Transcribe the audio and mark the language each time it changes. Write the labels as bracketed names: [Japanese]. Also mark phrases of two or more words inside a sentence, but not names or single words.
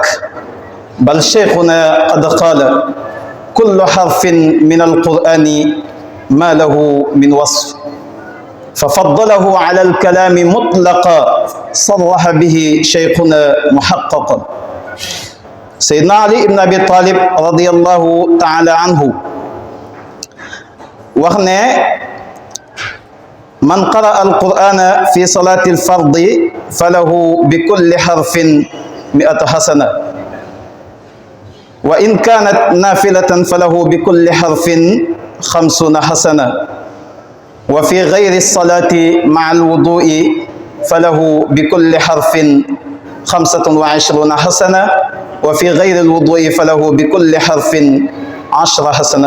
[Arabic] بل شيخنا قد قال كل حرف من القرآن ما له من وصف ففضله على الكلام مطلقا صرح به شيخنا محققا. Seydina Ali ibn Abi Talib رضي الله تعالى عنه [Wolof] wax ne [Arabic] من قرأ القرآن في صلاة الفرض فله بكل حرف مائة حسنة وإن كانت نافلة فله بكل حرف خمسون حسنة وفي غير الصلاة مع الوضوء فله بكل حرف خمس وعشرون حسنة وفي غير الوضوء فله بكل حرف عشر حسنات.